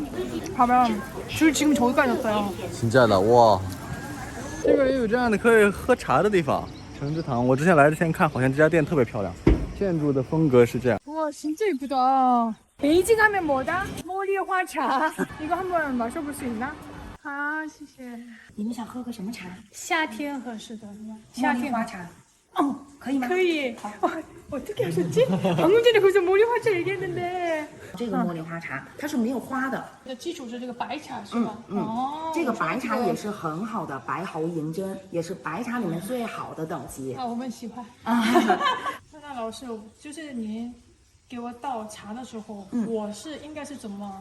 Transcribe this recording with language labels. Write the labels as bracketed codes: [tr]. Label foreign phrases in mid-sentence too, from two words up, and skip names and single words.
[ko] 봐봐요. 줄 지금 저기까지 왔어요. [zh] 真的哇！这边也有这样的可以喝茶的地方，橙之堂。我之前来之前看，好像这家店特别漂亮，建筑的风格是这样。 [ko] 와 진짜 예쁘다. 베이징 하면 뭐다? [zh] 茉莉花茶. [ko] 이거 한번 마셔볼 수 있나? 아, [zh] 谢谢. 你们想喝个什么茶？夏天合适的. 茉莉花茶。哦，可以吗？可以. [ko] 어떻게 하셨지? 방금 전에 거기서 茉莉花茶 얘기했는데. [zh] 这个茉莉花茶它是没有花的。基础是这个白茶是吧？这个白茶也是很好的白毫银针，也是白茶里面最好的等级。我们喜欢。那老师，就是您给我倒茶的时候，我应该是怎么